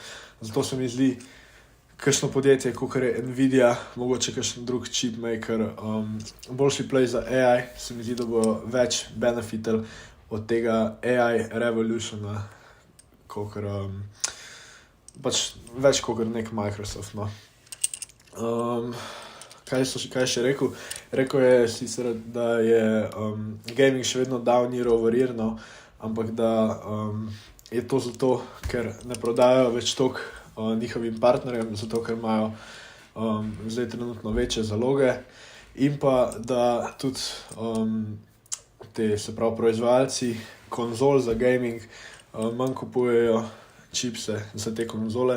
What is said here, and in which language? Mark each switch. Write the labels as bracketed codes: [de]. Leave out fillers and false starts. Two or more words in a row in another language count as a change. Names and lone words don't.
[sl] Zato se mi zdi, kakšno podjetje, kakor je Nvidia, mogoče kakšen drug chipmaker, boljši play za AI, se mi zdi, da bo več benefitov od tega AI revolutiona, kakor pač več kakor nek Microsoft, no. Kaj še rekel? Rekel je sicer, da je gaming še vedno down [en] year over year, [sl] no, ampak da je to zato, ker ne prodajajo več toliko njihovim partnerjem, zato ker imajo zdaj trenutno večje zaloge in pa da tudi se pravi proizvajalci konzol za gaming manj kupujejo čipse za te konzole.